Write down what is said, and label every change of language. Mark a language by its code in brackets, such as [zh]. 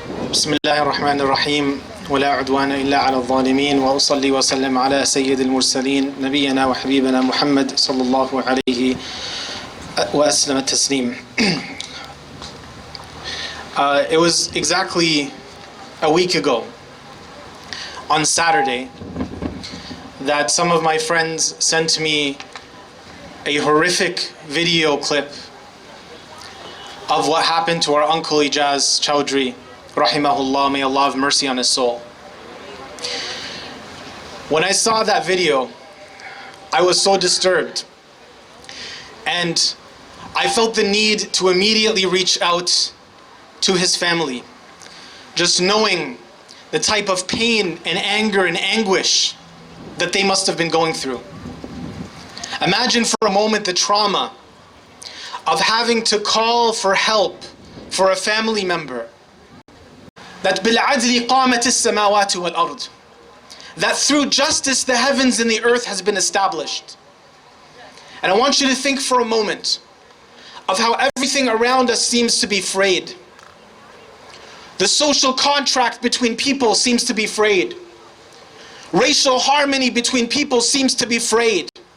[ar] بسم الله الرحمن الرحيم ولا عدوان إلا على الظالمين وأصلي وسلم على سيد المرسلين نبينا وحبيبنا محمد صلى الله عليه وأسلم التسليم. [en] It was exactly a week ago, on Saturday, that some of my friends sent me a horrific video clip of what happened to our uncle EJAZ CHODRY, rahimahullah, may Allah have mercy on his soul. When I saw that video, I was so disturbed, and I felt the need to immediately reach out to his family, just knowing the type of pain and anger and anguish that they must have been going through. Imagine for a moment the trauma of having to call for help for a family member. [ar] That بِالْعَدْلِ قَامَتِ السَّمَاوَاتُ وَالْأَرْضِ. [en] That through justice the heavens and the earth has been established. And I want you to think for a moment of how everything around us seems to be frayed. The social contract between people seems to be frayed. Racial harmony between people seems to be frayed.